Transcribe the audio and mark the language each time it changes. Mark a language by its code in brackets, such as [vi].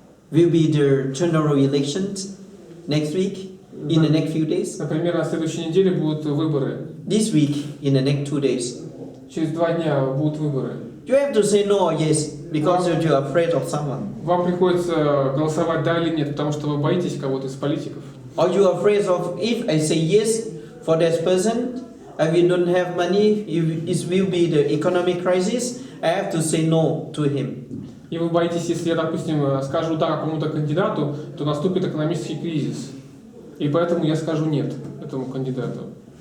[en] Will be the general elections next week, in the next few days. [ru] Например, на следующей неделе будут выборы. [en] This week, in the next 2 days. [ru] Через 2 дня будут выборы. [en] You have to say no or yes because you are afraid of someone. [ru] Вам приходится голосовать да или нет, потому что вы боитесь кого-то из политиков. [en] Or you are afraid of if I say yes for that person, and we don't have money, it will be the economic crisis. I have to say no to him. [ru] И вы боитесь, если я, допустим, скажу да какому-то кандидату, то наступит экономический кризис. И поэтому я скажу нет этому кандидату.